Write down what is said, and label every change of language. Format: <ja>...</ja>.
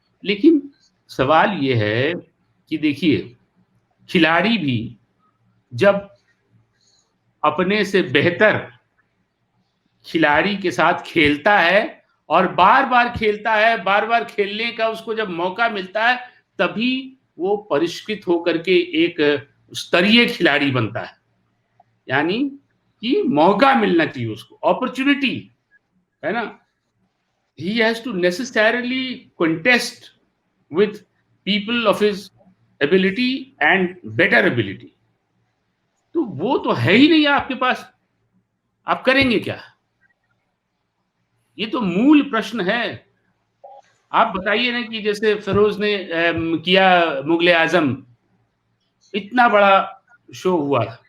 <hi>लेकिन सवाल ये है कि देखिए खिलाड़ी भी जब अपने से बेहतर खिलाड़ी के साथ खेलता है और बार बार खेलता है, बार बार खेलने का उसको जब मौका मिलता है, तभी वो परिष्कृत होकर के एक स्तरीय खिलाड़ी बनता है। यानी कि मौका मिलना चाहिए उसको, अपॉर्चुनिटी, है ना।</hi> <en>He has to necessarily contest with people of his ability and better ability.</en> <hi>तो वो तो है ही नहीं आपके पास, आप करेंगे क्या? ये तो मूल प्रश्न है। आप बताइए ना कि जैसे फिरोज ने किया मुगले आजम, इतना बड़ा शो हुआ।</hi>